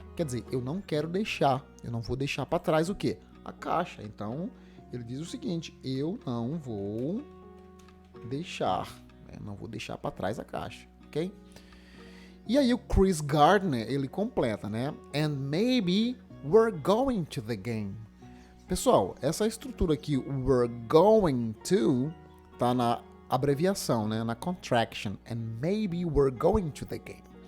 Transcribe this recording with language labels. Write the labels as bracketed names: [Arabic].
[Portuguese] Quer dizer, eu não quero deixar. Eu não vou deixar para trás o quê? A caixa. Então, ele diz o seguinte, eu não vou deixar para trás a caixa, ok? E aí o Chris Gardner, ele completa, né? [English] And maybe we're going to the game. [Portuguese] Pessoal, essa estrutura aqui, [English] we're going to, [Portuguese] tá na abreviação, né? Na contraction. [English] And maybe we're going to the game.